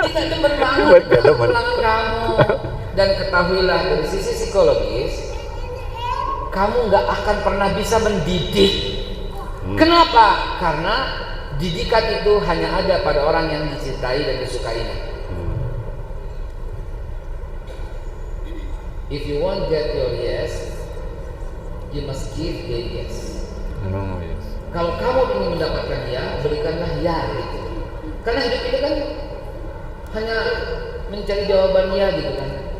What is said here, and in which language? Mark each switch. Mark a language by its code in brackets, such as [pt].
[id] Tidak demen banget pulang kamu. Dan ketahuilah dari sisi psikologis, kamu nggak akan pernah bisa mendidik. Kenapa? Karena didikan itu hanya ada pada orang yang dicintai dan disukainya. [en] If you want get your yes, you must give the yes. No, yes. [id] Kalau kamu ingin mendapatkan ya, berikanlah ya gitu. Karena hidup ini kan hanya mencari jawaban ya gitu kan.